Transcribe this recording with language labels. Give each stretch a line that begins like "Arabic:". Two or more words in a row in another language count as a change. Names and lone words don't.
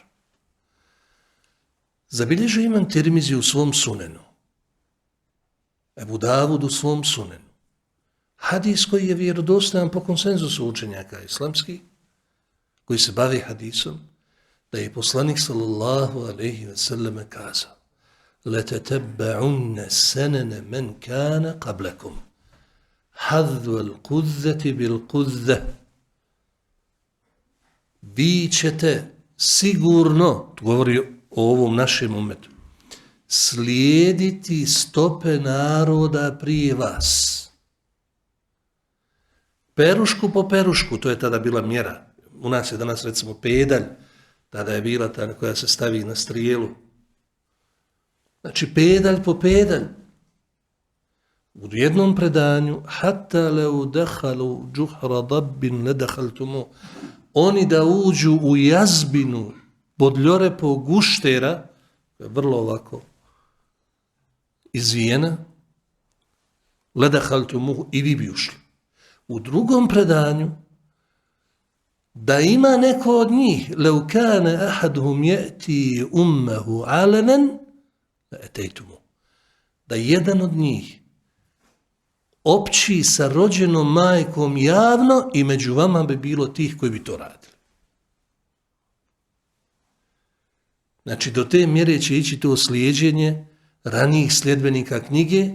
Bosnian: Zabilježio Imam Tirmizi u svom sunenu. Ebu Davud u svom sunenu. Hadis koji je vjerodostojan po konsenzusu učenjaka islamskih, koji se bavi hadisom, da je poslanik
Arabic: صلى الله عليه وسلم
Bosnian: kazao:
Arabic: لَتَتَبَّعُنَّ سَنَنَ مَنْ كَانَ قَبْلَكُمْ حَذْوَ الْقُذَّةِ بِالْقُذَّةِ.
Bosnian: Vi ćete sigurno, tu govori o ovom našem umetu, slijediti stope naroda prije vas. Perušku po perušku, to je tada bila mjera. U nas je danas recimo pedalj, tada je bila ta koja se stavi na strijelu. Znači pedalj po pedalj. U jednom predanju,
Arabic: حتى لو دخلوا جحر ضب لدخلتموه,
Bosnian: oni da uđu u jazbinu bodljore po guštera, vrlo ovako izvijena,
Arabic: لدخلتموه,
Bosnian: i vi bi ušli. U drugom predanju, da ima neko od njih,
Arabic: لو كان أحدهم يأتي أمه علانية,
Bosnian: da jedan od njih opći sa rođenom majkom javno i među vama bi bilo tih koji bi to radili. Znači, do te mjere će ići to slijeđenje ranijih sljedbenika knjige.